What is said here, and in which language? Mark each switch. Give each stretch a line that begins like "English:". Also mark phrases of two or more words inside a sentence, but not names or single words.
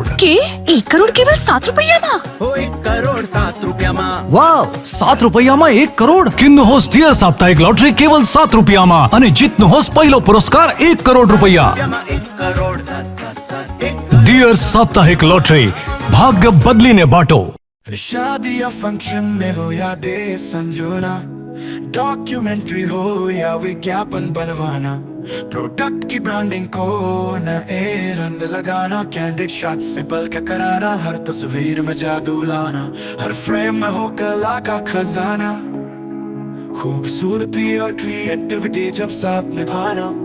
Nepali: के 1 करोड़ केवल 7 रुपैयामा? ₹1 करोड़ 7 रुपयामा। वाव, ₹7 1 करोड़ किन्नुहोस् डियर साप्ताहिक लटरी केवल ₹7 अनि जित्नुहोस् पहिलो पुरस्कार ₹1 करोड़। डियर साप्ताहिक लटरी, भाग्य बदलिने बाटो।
Hindi: शादी या फंक्शन में हो या डे संजोना, डॉक्यूमेंट्री हो या विज्ञापन बनवाना, प्रोडक्ट की ब्रांडिंग को न रंग लगाना,
English: candid shot
Hindi: से बल्कि कराना, हर तस्वीर में जादू लाना, हर फ्रेम में हो कला का खजाना, खूबसूरती और क्रिएटिविटी जब साथ निभाना।